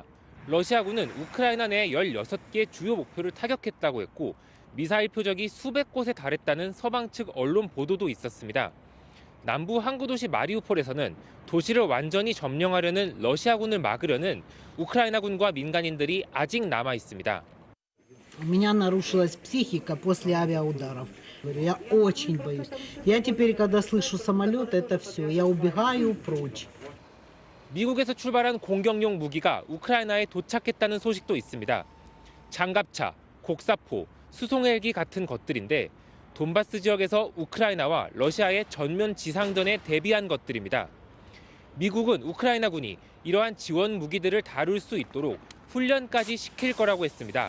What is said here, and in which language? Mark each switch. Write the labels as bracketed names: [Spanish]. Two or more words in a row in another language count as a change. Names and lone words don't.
[Korean] 러시아군은 우크라이나 내 16개 주요 목표를 타격했다고 했고 미사일 표적이 수백 곳에 달했다는 서방 측 언론 보도도 있었습니다. 남부 항구 도시 마리우폴에서는 도시를 완전히 점령하려는 러시아군을 막으려는 우크라이나군과 민간인들이 아직 남아 있습니다. [Russian] У меня нарушилась психика после авиаударов. Говорю, я очень боюсь. Я теперь, когда слышу самолет, это все. Я убегаю прочь. [Korean] 미국에서 출발한 공격용 무기가 우크라이나에 도착했다는 소식도 있습니다. 장갑차, 곡사포, 수송헬기 같은 것들인데 돈바스 지역에서 우크라이나와 러시아의 전면 지상전에 대비한 것들입니다. 미국은 우크라이나군이 이러한 지원 무기들을 다룰 수 있도록 훈련까지 시킬 거라고 했습니다.